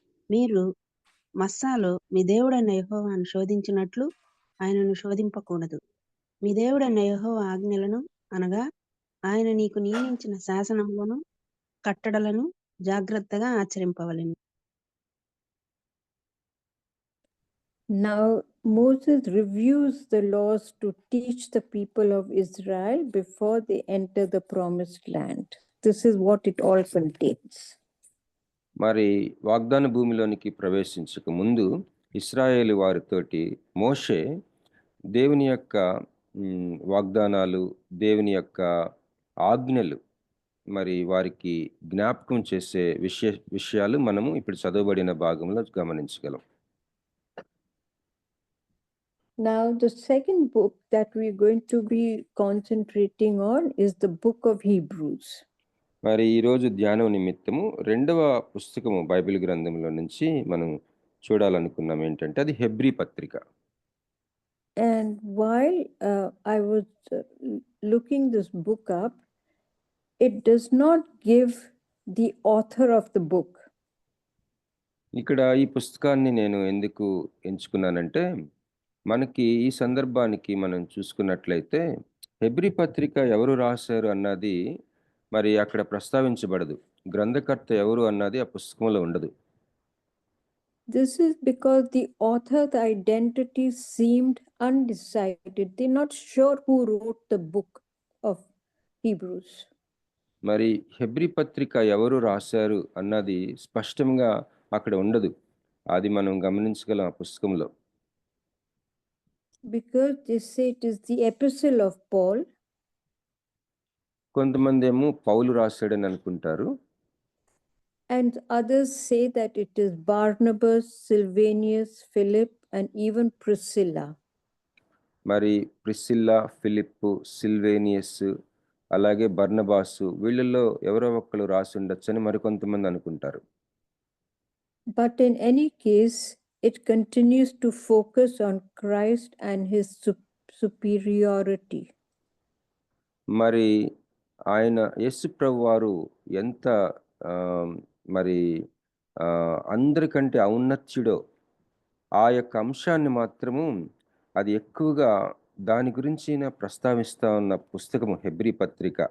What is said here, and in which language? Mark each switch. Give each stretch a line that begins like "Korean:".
Telugu: మీరు మస్సాలో మీ దేవుడైన యెహోవాను శోధించినట్లు ఆయనను శోధింపకూడదు. మీ దేవుడైన యెహోవా ఆజ్ఞలను అనగా ఆయన నీకు నియమించిన శాసనములను కట్టడలను జాగ్రత్తగా ఆచరింపవలెను.
English: Now Moses reviews the laws to teach the people of Israel before they enter the promised land. This is what it all contains.
Telugu: మరి వాగ్దాన భూమిలోనికి ప్రవేశించక ముందు ఇశ్రాయేలు వారితోటి మోషే దేవుని యొక్క వాగ్దానాలు, దేవుని యొక్క ఆజ్ఞలు మరి వారికి జ్ఞాపకం చేసే విషయాలు మనము ఇప్పుడు చదవబడిన భాగంలో గమనించగలం.
English: Now the second book that we're going to be concentrating on is the book of Hebrews.
Telugu: మరి ఈరోజు ధ్యానం నిమిత్తము 2వ పుస్తకము బైబిల్ గ్రంథంలో నుంచి మనం చూడాలనుకున్నాం ఏంటంటే అది హెబ్రీ పత్రిక.
English: And while I was looking this book up, it does not give the author of the book.
Telugu: ఇక్కడ ఈ పుస్తకాన్ని నేను ఎందుకు ఎంచుకున్నానంటే, మనకి ఈ సందర్భానికి మనం చూసుకున్నట్లయితే హెబ్రీ పత్రిక ఎవరు రాశారు అన్నది మరి అక్కడ ప్రస్తావించబడదు. గ్రంథకర్త ఎవరు అన్నది ఆ పుస్తకంలో ఉండదు.
English: This is because the author's identity seemed undecided. They're not sure who wrote the book of Hebrews.
Telugu: మరి హెబ్రీ పత్రిక ఎవరు రాశారు అన్నది స్పష్టంగా అక్కడ ఉండదు. అది మనం గమనించగలం ఆ పుస్తకంలో.
English: Because they say it is the epistle of Paul,
Telugu: కొంతమంది ఏమో పౌలు రాశాడని అనుకుంటారు.
English: and others say that it is Barnabas, Silvanus, Philip, and even Priscilla.
Telugu: మరి ప్రిసిల్లా, ఫిలిప్పు, సిల్వేనియస్, అలాగే బర్నబాసు, వీళ్ళల్లో ఎవరో ఒక్కరు రాసి ఉండొచ్చని మరికొంతమంది అనుకుంటారు.
English: But in any case, it continues to focus on Christ and his superiority.
Telugu: మరి ఆయన యేసు ప్రభు వారు ఎంత మరి అందరికంటే ఔన్నత్యుడో ఆ యొక్క అంశాన్ని మాత్రము అది ఎక్కువగా దాని గురించి ప్రస్తావిస్తా ఉన్న పుస్తకము హెబ్రీ పత్రిక.